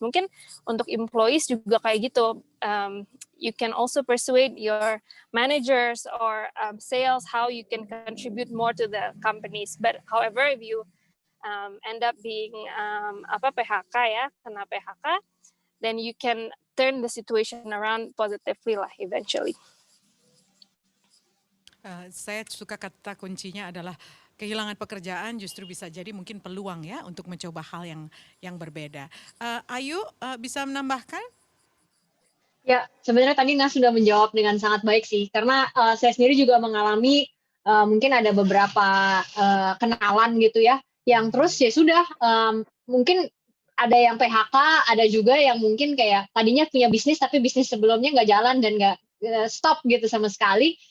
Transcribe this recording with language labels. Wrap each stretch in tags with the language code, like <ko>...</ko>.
<id>Mungkin untuk employees juga kayak gitu.</id> <en>You can also persuade your managers or sales how you can contribute more to the companies. But however, if you end up being PHK ya,</en> <id>kena PHK,</id> <en>then you can turn the situation around positively lah eventually.</en> <id>Saya suka kata kuncinya adalah kehilangan pekerjaan justru bisa jadi mungkin peluang ya untuk mencoba hal yang berbeda. Ayu bisa menambahkan? Ya, sebenarnya tadi Nas sudah menjawab dengan sangat baik sih, karena saya sendiri juga mengalami mungkin ada beberapa kenalan gitu ya, yang terus ya sudah mungkin ada yang PHK, ada juga yang mungkin kayak tadinya punya bisnis tapi bisnis sebelumnya nggak jalan dan nggak stop gitu sama sekali.</id>